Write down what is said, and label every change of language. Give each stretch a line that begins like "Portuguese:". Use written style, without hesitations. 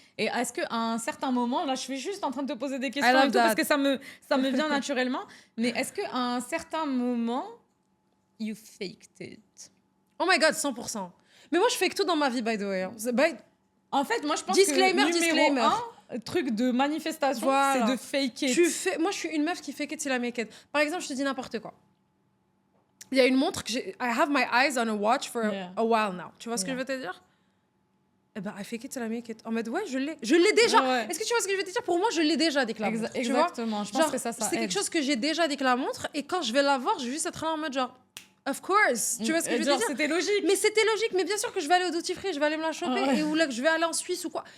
French: Et est-ce qu'à un certain moment, là, je suis juste en train de te poser des questions et tout, parce que ça me vient naturellement, mais est-ce qu'à un certain moment,
English: you faked it? Oh my God, 100%.
French: Mais moi, je fake tout dans ma vie,
English: by the way.
French: En fait, moi, je pense
English: disclaimer,
French: que numéro un, truc de manifestation, c'est de fake it. Moi, je suis une meuf qui
English: fake it till I make it.
French: Par exemple, je te dis n'importe quoi. Il y a une montre que j'ai...
English: I have my eyes on a watch for a while now.
French: Tu vois ce que je veux te dire? Eh ben,
English: I fake it till I make it.
French: En mode, ouais, je l'ai déjà. Est-ce que tu vois ce que je veux te dire? Pour moi, je l'ai déjà dès que la montre. Exactement, tu vois? Je pense que ça c'est quelque chose que j'ai déjà dès que la montre. Et quand je vais la voir, je vais juste être là en mode genre...
English: Of course,
French: tu vois ce que je veux te dire? C'était logique. Mais c'était logique, mais bien sûr que je vais aller au duty free, je vais aller me la choper, ou là que je vais aller en Suisse ou quoi.